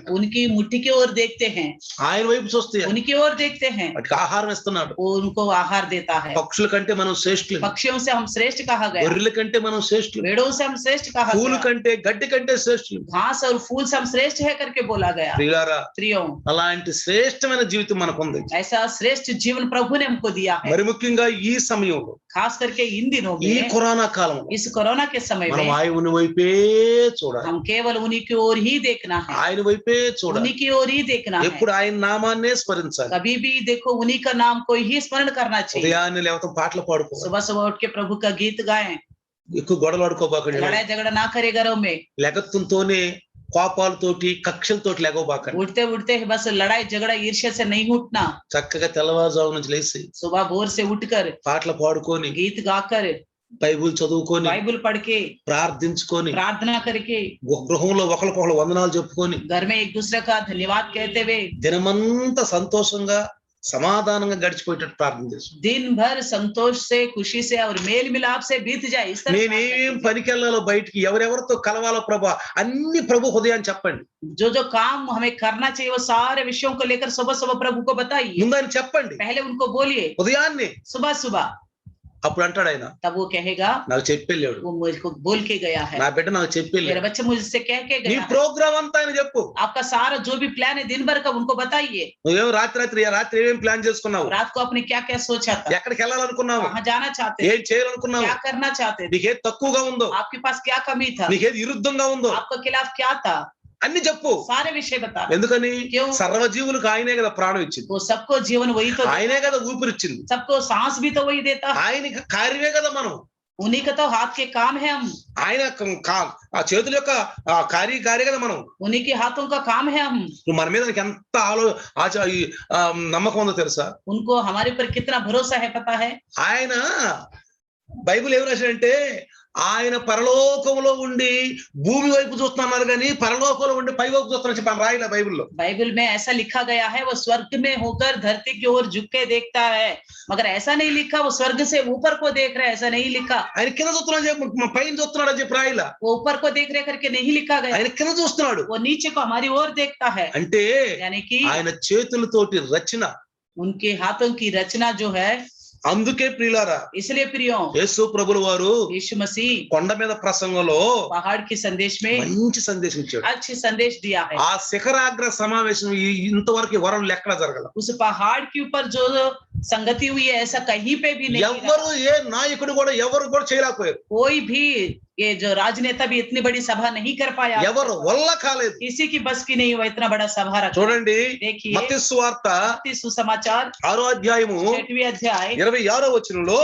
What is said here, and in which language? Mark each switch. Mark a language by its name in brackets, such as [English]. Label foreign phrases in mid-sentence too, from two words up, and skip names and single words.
[Hindi] उनकी मुट्ठी की ओर देखते हैं, [Telugu] ఆయన వైపు చూస్తాయి, [Hindi] उनकी ओर देखते हैं, [Telugu] వాటికి ఆహారం ఇస్తున్నాడు. [Hindi] वो उनको आहार देता है। [Telugu] పక్షుల కంటే మనం శ్రేష్ఠులు, [Hindi] पक्षियों से हम श्रेष्ठ कहा गया, [Telugu] గొర్రెల కంటే మనం శ్రేష్ఠులు, [Hindi] भेड़ों से हम श्रेष्ठ कहा [Telugu] పూలు [Hindi] गया, [Telugu] కంటే గడ్డి కంటే శ్రేష్ఠులు. [Hindi] घास और फूल से हम श्रेष्ठ है करके बोला गया। [Telugu] ప్రియులారా, [Hindi] प्रियों [Telugu] అలాంటి శ్రేష్టమైన జీవితం మనకుంది. [Hindi] ऐसा श्रेष्ठ जीवन प्रभु ने हमको दिया है। [Telugu] మరి ముఖ్యంగా ఈ సమయంలో, [Hindi] खास करके इन दिनों [Telugu] ఈ [Hindi] में, [Telugu] కరోనా కాలంలో [Hindi] इस कोरोना के समय [Telugu] మనం [Hindi] में [Telugu] ఆయన వైపే చూడాలి, [Hindi] हम केवल उन्हीं की ओर ही देखना है, [Telugu] ఆయన వైపే చూడాలి. [Hindi] उन्हीं की ओर ही देखना है। [Telugu] ఎప్పుడు ఆయన నామాన్నే స్మరించాలి. [Hindi] कभी भी देखो उन्हीं का नाम को ही स्मरण करना चाहिए। [Telugu] ఉదయాన్నే లేవతం పాటలు పాడుకోవాలి, [Hindi] सुबह सुबह उठ के प्रभु का गीत गाएं, [Telugu] ఎక్కువ గొడవలు ఆడుకోబాకండి. [Hindi] लड़ाई झगड़ा ना करे घरों में, [Telugu] లెగత్తుతోనే కోపాలతోటి కక్షలతోటి లేకపోబాకండి. [Hindi] उठते उठते बस लड़ाई झगड़ा ईर्ष्या से नहीं उठना। [Telugu] చక్కగా తెల్లవారుజాము నుంచి లేచి [Hindi] सुबह भोर से उठकर [Telugu] పాటలు పాడుకొని, [Hindi] गीत गाकर, [Telugu] బైబిల్ చదువుకొని, [Hindi] बाइबल पढ़ के, [Telugu] ప్రార్థించుకొని, [Hindi] प्रार्थना करके, [Telugu] గృహంలో ఒకరికొకరు వందనాలు చెప్పుకొని, [Hindi] घर में एक दूसरे का धन्यवाद कहते हुए [Telugu] దినమంతా సంతోషంగా సమాధానంగా గడిచిపోయేటట్టు ప్రార్థన చేసు. [Hindi] दिन भर संतोष से, खुशी से और मेल मिलाप से बीत जाए, इस तरह [Telugu] నేనేం పనికెళ్ళాలో, బయటికి ఎవరెవరితో కలవాలో ప్రభా అన్ని ప్రభు హృదయాన్ని చెప్పండి. [Hindi] जो जो काम हमें करना चाहिए वो सारे विषयों को लेकर सुबह सुबह प्रभु को बताइए। [Telugu] ముందు ఆయన చెప్పండి, [Hindi] पहले उनको बोलिए [Telugu] ఉదయాన్నే [Hindi] सुबह सुबह, [Telugu] అప్పుడు అంటాడు ఆయన, [Hindi] तब वो कहेगा [Telugu] నాకు చెప్పెళ్ళాడు, [Hindi] वो मुझको बोल के गया है, [Telugu] నా బిడ్డ నాకు [Hindi] मेरा [Telugu] చెప్పెళ్ళాడు. [Hindi] बच्चा मुझसे कह के [Telugu] నీ [Hindi] गया है। [Telugu] ప్రోగ్రామ్ అంతా ఆయన చెప్పు. [Hindi] आपका सारा जो भी प्लान है दिन भर का उनको बताइए। [Telugu] నువ్వేం రాత్రి ఏమేం ప్లాన్ చేసుకున్నావు, [Hindi] रात को आपने क्या क्या सोचा था, [Telugu] ఎక్కడికి వెళ్ళాలనుకున్నావు, [Hindi] कहाँ जाना चाहते थे, [Telugu] ఏం చేయాలనుకున్నావు, [Hindi] क्या करना चाहते थे, [Telugu] నీకేది తక్కువగా ఉందో, [Hindi] आपके पास क्या कमी था, [Telugu] నీకేది విరుద్ధంగా ఉందో [Hindi] आपके खिलाफ क्या था, [Telugu] అన్ని చెప్పు. [Hindi] सारे विषय बता। [Telugu] ఎందుకని [Hindi] क्यों? [Telugu] సర్వజీవులకు ఆయనే కదా ప్రాణం ఇచ్చింది, [Hindi] वो सबको जीवन वही तो, [Telugu] ఆయనే కదా ఊపిరిచ్చింది, [Hindi] सबको सांस भी तो वही देता है, [Telugu] ఆయన కార్యమే కదా మనం. [Hindi] उन्हीं का तो हाथ के काम है, हम [Telugu] ఆయన ఆ చేతుల యొక్క కార్య కదా మనం. [Hindi] उन्हीं के हाथों का काम है हम। [Telugu] మన మీద నీకు ఎంత నమ్మకం ఉందో తెలుసా? [Hindi] उनको हमारे ऊपर कितना भरोसा है पता है? [Telugu] ఆయన బైబిల్ ఏం రాశాడంటే, ఆయన పరలోకంలో ఉండి భూమి వైపు చూస్తున్నారు కానీ పరలోకంలో ఉండి పై వైపు చూస్తున్నారు చెప్పి రాయలే బైబిల్లో. [Hindi] बाइबल में ऐसा लिखा गया है वो स्वर्ग में होकर धरती की ओर झुक के देखता है, मगर ऐसा नहीं लिखा वो स्वर्ग से ऊपर को देख रहा है, ऐसा नहीं लिखा। [Telugu] ఆయన కింద చూస్తున్నాడు చెప్పి పైన చూస్తున్నాడు అని చెప్పి రాయలా. [Hindi] वो ऊपर को देख रहे करके नहीं लिखा गया, [Telugu] ఆయన కింద చూస్తున్నాడు [Hindi] वो नीचे को हमारी ओर देखता है। [Telugu] అంటే [Hindi] यानी कि [Telugu] ఆయన చేతులతోటి రచన. [Hindi] उनके हाथों की रचना जो है। [Telugu] అందుకే ప్రియులారా, [Hindi] इसलिए प्रियो, [Telugu] యేసు ప్రభుల వారు [Hindi] यीशु मसीह [Telugu] కొండ మీద ప్రసంగంలో [Hindi] पहाड़ के संदेश में [Telugu] మంచి సందేశం ఇచ్చాడు. [Hindi] अच्छी संदेश दिया है। [Telugu] ఆ శిఖరాగ్ర సమావేశం ఇంతవరకు వరం ఎక్కడ జరగల. [Hindi] उस पहाड़ के ऊपर जो संगति हुई है ऐसा कहीं पे भी नहीं [Telugu] ఎవరు ఏ నాయకుడు కూడా ఎవరు కూడా చేయలేకపోయారు. [Hindi] कोई भी ये जो राजनेता भी इतनी बड़ी सभा नहीं कर पाया, [Telugu] ఎవరు వల్ల కాలేదు. [Hindi] किसी की बस की नहीं हुआ इतना बड़ा सभा रखा। [Telugu] చూడండి [Hindi] देखिए [Telugu] మత్తయి సువార్త [Hindi] मत्ती सुसमाचार [Telugu] 6వ అధ్యాయము [Hindi] 6वें अध्याय [Telugu] 26వ వచనంలో,